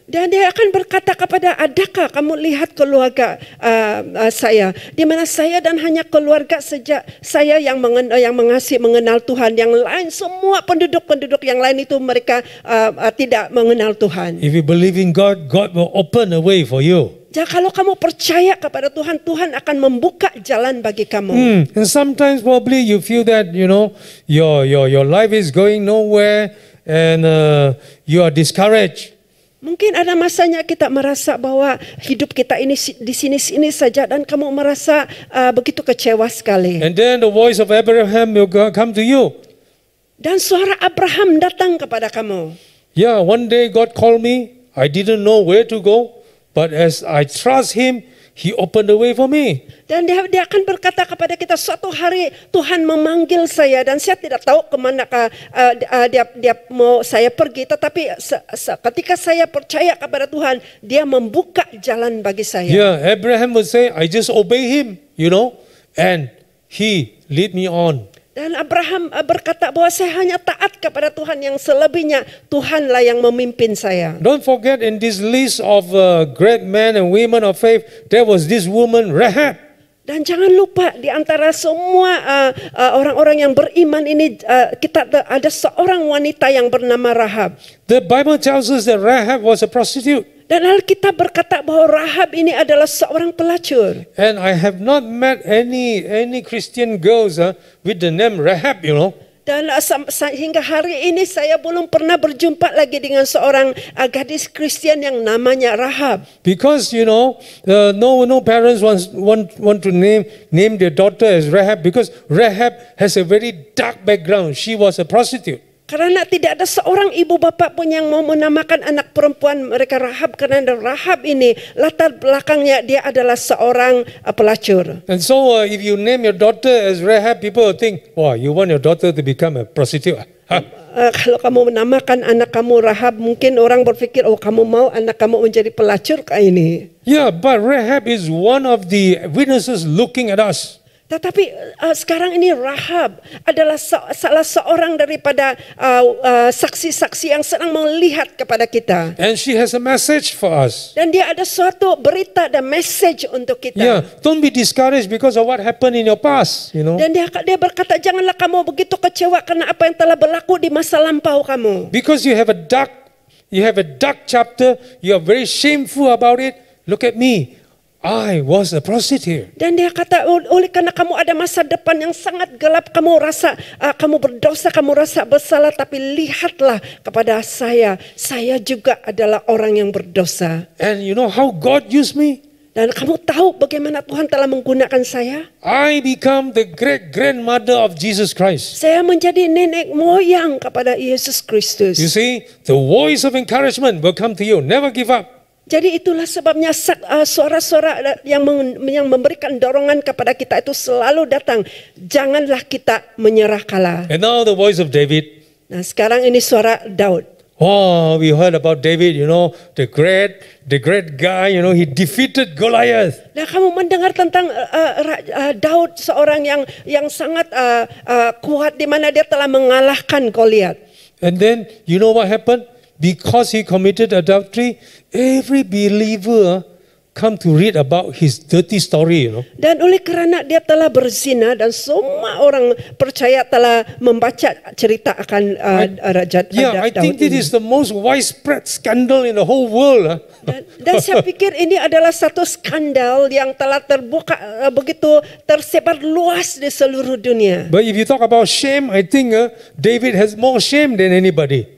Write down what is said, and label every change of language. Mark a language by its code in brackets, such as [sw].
[ms] Dan dia akan berkata kepada, adakah kamu lihat keluarga saya, di mana saya dan hanya keluarga sejak saya yang mengasihi mengenal Tuhan, yang lain semua penduduk yang lain itu mereka tidak mengenal Tuhan. [en] If you believe in God, God will open a way for you. [ms] Jadi kalau kamu percaya kepada Tuhan, Tuhan akan membuka jalan bagi kamu. [en] And sometimes probably you feel that your life is going nowhere and you are discouraged. [ms] Mungkin ada masanya kita merasa bahwa hidup kita ini di sini-sini saja dan kamu merasa begitu kecewa sekali. [en] And then the voice of Abraham will come to you. [ms] Dan suara Abraham datang kepada kamu. [en] Yeah, one day God called me. I didn't know where to go, but as I trust Him, He opened the way for me. [ms] Dan dia akan berkata kepada kita, suatu hari Tuhan memanggil saya dan saya tidak tahu kemana dia mau saya pergi. Tetapi ketika saya percaya kepada Tuhan, dia membuka jalan bagi saya. [en] Yeah, Abraham would say, I just obey Him, and He lead me on. [ms] Dan Abraham berkata bahwa saya hanya taat kepada Tuhan, yang selebihnya Tuhanlah yang memimpin saya. [en] Don't forget, in this list of great men and women of faith, there was this woman Rahab. [ms] Dan jangan lupa di antara semua orang-orang yang beriman ini kita ada seorang wanita yang bernama Rahab. [en] The Bible tells us that Rahab was a prostitute. [ms] Dan Alkitab berkata bahwa Rahab ini adalah seorang pelacur. [en] And I have not met any Christian girls with the name Rahab, [ms] Dan hingga hari ini saya belum pernah berjumpa lagi dengan seorang gadis Kristen yang namanya Rahab. [en] Because no parents want to name their daughter as Rahab, because Rahab has a very dark background. She was a prostitute. [ms] Karena tidak ada seorang ibu bapak pun yang mau menamakan anak perempuan mereka Rahab, karena Rahab ini latar belakangnya dia adalah seorang pelacur. [en] And so if you name your daughter as Rahab, people will think, wow, you want your daughter to become a prostitute. [ms] Kalau kamu menamakan anak kamu Rahab, mungkin orang berpikir, oh kamu mau anak kamu menjadi pelacur kayak ini. [en] Yeah, but Rahab is one of the witnesses looking at us. [ms] Tetapi sekarang ini Rahab adalah salah seorang daripada saksi-saksi yang sedang melihat kepada kita. [en] And she has a message for us. [ms] Dan dia ada suatu berita dan message untuk kita. [en] Yeah, don't be discouraged because of what happened in your past, [ms] Dan dia berkata, janganlah kamu begitu kecewa karena apa yang telah berlaku di masa lampau kamu. [en] Because you have a dark chapter, you are very shameful about it. Look at me. I was a prostitute. [ms] Dan dia kata, oleh karena kamu ada masa depan yang sangat gelap, kamu rasa kamu berdosa, kamu rasa bersalah, tapi lihatlah kepada saya juga adalah orang yang berdosa. [en] And you know how God used me? [ms] Dan kamu tahu bagaimana Tuhan telah menggunakan saya? [en] I become the great grandmother of Jesus Christ. [ms] Saya menjadi nenek moyang kepada Yesus Kristus. [en] You see, the voice of encouragement will come to you. Never give up. [ms] Jadi itulah sebabnya suara-suara yang memberikan dorongan kepada kita itu selalu datang. Janganlah kita menyerah kalah. [en] And now the voice of David. [ms] Nah, sekarang ini suara Daud. [en] Oh, we heard about David, the great guy, he defeated Goliath. [ms] Nah, kamu mendengar tentang Daud, seorang yang sangat kuat, di mana dia telah mengalahkan Goliat. [en] And then you know what happened? Because he committed adultery, every believer come to read about his dirty story, [ms] Dan oleh kerana dia telah berzina dan semua orang percaya telah membaca cerita akan Daud. [en] I think this is the most widespread scandal in the whole world. [ms] Dan saya pikir ini adalah satu skandal yang telah terbuka begitu tersebar luas di seluruh dunia. [en] But if you talk about shame, I think David has more shame than anybody.